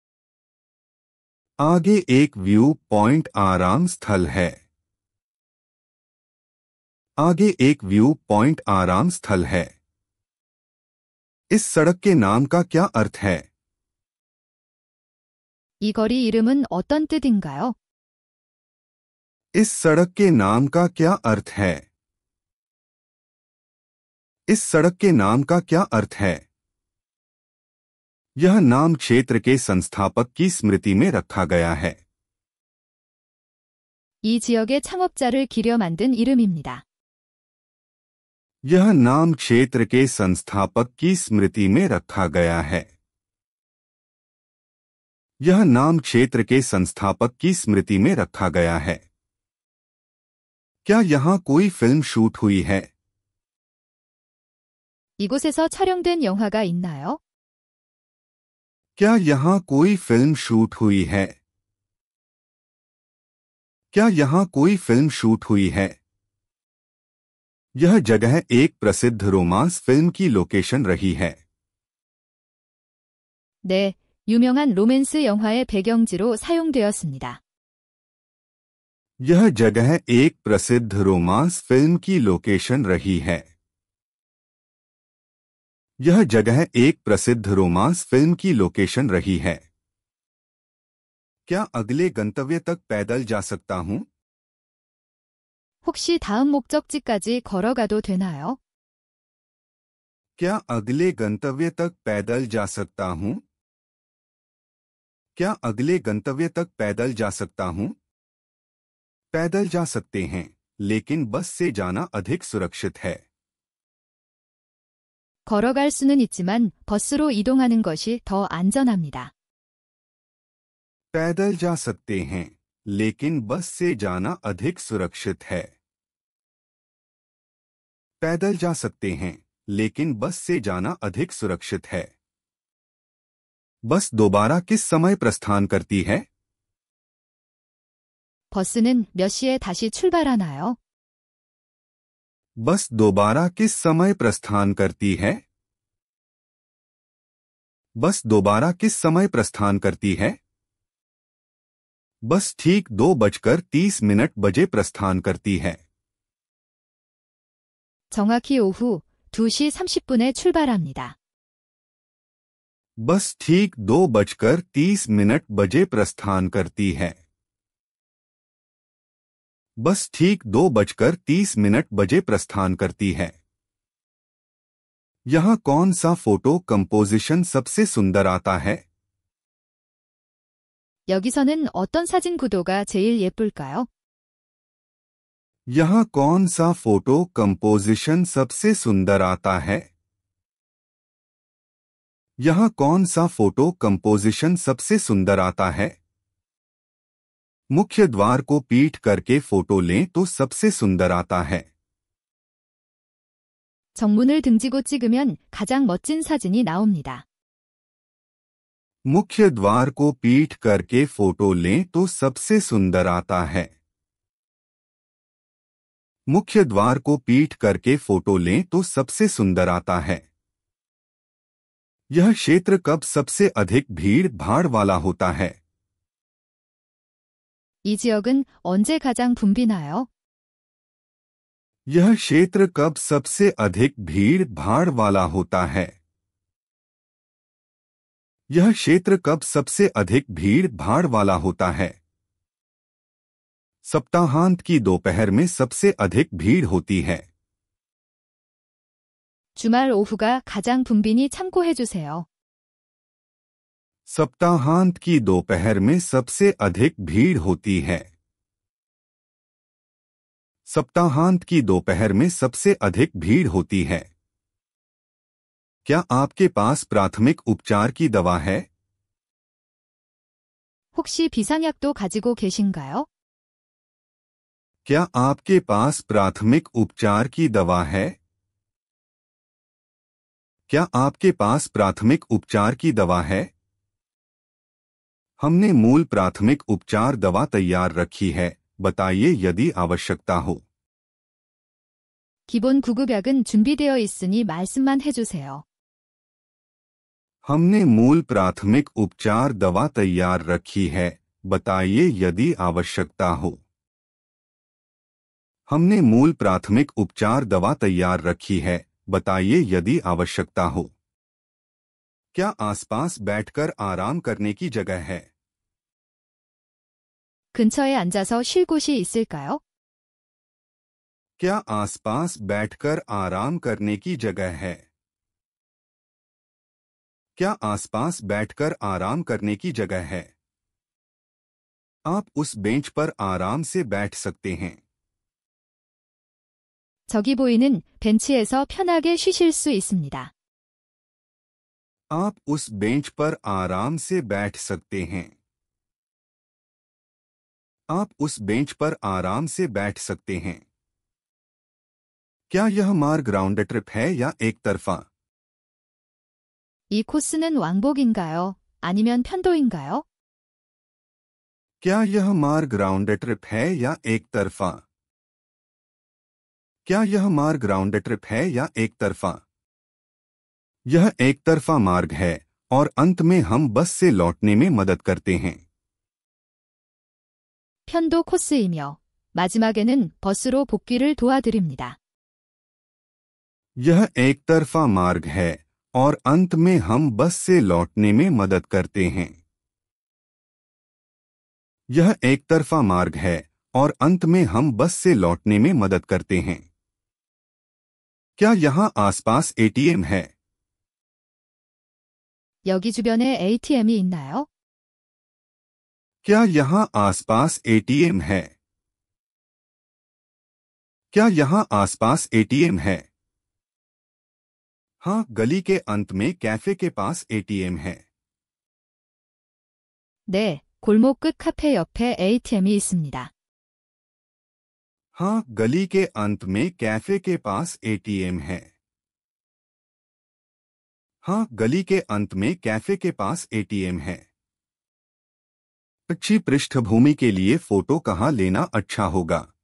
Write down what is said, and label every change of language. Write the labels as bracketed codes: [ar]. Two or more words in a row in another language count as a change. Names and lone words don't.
[hi] आगे एक [en] view point [hi] आराम स्थल है। आगे एक [en] view point [hi] आराम स्थल है। इस सड़क के नाम का क्या अर्थ है? [ko] 이 거리 이름은 어떤 뜻인가요? [hi] इस सड़क के नाम का क्या अर्थ है? इस सड़क के नाम का क्या अर्थ है? यह नाम क्षेत्र के संस्थापक की स्मृति में रखा गया है। [ko] 이 지역의 창업자를 기려 만든 이름입니다. [hi] यह नाम क्षेत्र के संस्थापक की स्मृति में रखा गया है। यह नाम क्षेत्र के संस्थापक की स्मृति में रखा गया है। क्या यहाँ कोई [en] film shoot [hi] हुई है? [ko] 이곳에서 촬영된 영화가 있나요? [hi] क्या यहाँ कोई [en] film shoot [hi] हुई है? क्या यहाँ कोई [en] film shoot [hi] हुई है? यह जगह एक प्रसिद्ध [en] romance film [hi] की लोकेशन रही है। [ko] 네, 유명한 로맨스 영화의 배경지로 사용되었습니다. [hi] यह जगह एक प्रसिद्ध [en] romance film [hi] की लोकेशन रही है। यह जगह एक प्रसिद्ध [en] romance film [hi] की लोकेशन रही है। क्या अगले गंतव्य तक पैदल जा सकता हूं? [ko] 혹시 다음 목적지까지 걸어가도 되나요? [hi] क्या अगले गंतव्य तक पैदल जा सकता हूं? क्या अगले गंतव्य तक पैदल जा सकता हूं? पैदल जा सकते हैं, लेकिन बस से जाना अधिक सुरक्षित है। [ko] 걸어갈 수는 있지만 버스로 이동하는 것이 더 안전합니다. [hi] पैदल जा सकते हैं, लेकिन बस से जाना अधिक सुरक्षित है। पैदल जा सकते हैं, लेकिन बस से जाना अधिक सुरक्षित है। बस दोबारा किस समय प्रस्थान करती है? [ko] 버스는 몇 시에 다시 출발하나요? [hi] बस दोबारा किस समय प्रस्थान करती है? बस दोबारा किस समय प्रस्थान करती है? बस ठीक 2:30 बजे प्रस्थान करती है। [ko] 정확히 오후 2시 30분에 출발합니다. [hi] बस ठीक 2:30 बजे प्रस्थान करती है। बस ठीक 2:30 बजे प्रस्थान करती है। यहाँ कौन सा [en] photo composition [hi] सबसे सुंदर आता है? [ko] 여기서는 어떤 사진 구도가 제일 예쁠까요? [hi] यहाँ कौन सा [en] photo composition [hi] सबसे सुंदर आता है? यहाँ कौन सा [en] photo composition [hi] सबसे सुंदर आता है? मुख्य द्वार को पीठ करके फोटो लें तो सबसे सुंदर आता है। [ko] 정문을 등지고 찍으면 가장 멋진 사진이 나옵니다. [hi] मुख्य द्वार को पीठ करके फोटो लें तो सबसे सुंदर आता है। मुख्य द्वार को पीठ करके फोटो लें तो सबसे सुंदर आता है। यह क्षेत्र कब सबसे अधिक भीड़ भाड़ वाला होता है? [ko] 이 지역은 언제 가장 붐비나요? [hi] यह क्षेत्र कब सबसे अधिक भीड़ भाड़ वाला होता है? यह क्षेत्र कब सबसे अधिक भीड़ भाड़ वाला होता है? सप्ताहांत की दोपहर में सबसे अधिक भीड़ होती है। [ko] 주말 오후가 가장 붐비니 참고해 주세요. [hi] सप्ताहांत की दोपहर में सबसे अधिक भीड़ होती है। सप्ताहांत की दोपहर में सबसे अधिक भीड़ होती है। क्या आपके पास प्राथमिक उपचार की दवा है? [ko] 혹시 비상약도 가지고 계신가요? [hi] क्या आपके पास प्राथमिक उपचार की दवा है? क्या आपके पास प्राथमिक उपचार की दवा है? हमने मूल प्राथमिक उपचार दवा तैयार रखी है, बताइए यदि आवश्यकता हो। [ko] 기본 구급약은 준비되어 있으니 말씀만 해주세요. [hi] हमने मूल प्राथमिक उपचार दवा तैयार रखी है, बताइए यदि आवश्यकता हो। हमने मूल प्राथमिक उपचार दवा तैयार रखी है, बताइए यदि आवश्यकता हो। क्या आसपास बैठकर आराम करने की जगह है? [ko] 근처에 앉아서 쉴 곳이 있을까요? [hi] क्या आसपास बैठकर आराम करने की जगह है? क्या आसपास बैठकर आराम करने की जगह है? आप उस बेंच पर आराम से बैठ सकते हैं। [ko] 저기 보이는 벤치에서 편하게 쉬실 수 있습니다. [hi] आप उस बेंच पर आराम से बैठ सकते हैं। आप उस बेंच पर आराम से बैठ सकते हैं। क्या यह मार्ग [en] round trip [hi] है या एक तरफा? [ko] 이 코스는 왕복인가요? 아니면 편도인가요? [hi] क्या यह मार्ग [en] round trip [hi] है या एक तरफा? क्या यह मार्ग [en] round trip [hi] है या एक तरफा? यह एक तरफा मार्ग है और अंत में हम बस से लौटने में मदद करते हैं। [ko] 편도 코스이며 마지막에는 버스로 복귀를 도와드립니다. [hi] यह एक तरफा मार्ग है और अंत में हम बस से लौटने में मदद करते हैं। यह एक तरफा मार्ग है और अंत में हम बस से लौटने में मदद करते हैं। क्या यहाँ आसपास एटीएम है? [ko] 여기 주변에 ATM이 있나요? [hi] क्या यहाँ आसपास एटीएम है? क्या यहाँ आसपास एटीएम है? हाँ, गली के अंत में कैफे के पास एटीएम है। [ko] 네, 골목 끝 카페 옆에 ATM이 있습니다. [hi] हाँ, गली के अंत में कैफे के पास एटीएम है। हाँ, गली के अंत में कैफे के पास एटीएम है। अच्छी पृष्ठभूमि के लिए फोटो कहाँ लेना अच्छा होगा?